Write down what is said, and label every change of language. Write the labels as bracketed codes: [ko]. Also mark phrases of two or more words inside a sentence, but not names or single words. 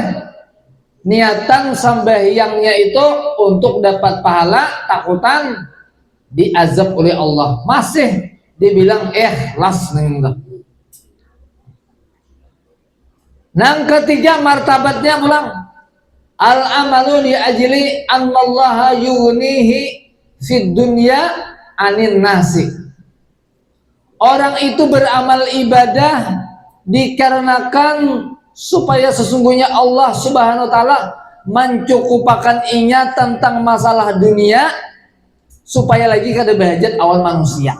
[bjn] Niatan sembahyangnya itu untuk dapat pahala, takutan diazab oleh Allah. Masih dibilang ikhlas nih. Yang ketiga martabatnya ulang. [ar] العمل لأجل أن الله يغنيه في الدنيا عن الناس. [bjn] Orang itu beramal ibadah dikarenakan supaya sesungguhnya Allah [ar] سبحانه وتعالى [bjn] mencukupakan inya tentang masalah dunia supaya lagi kada bahajat awal manusia.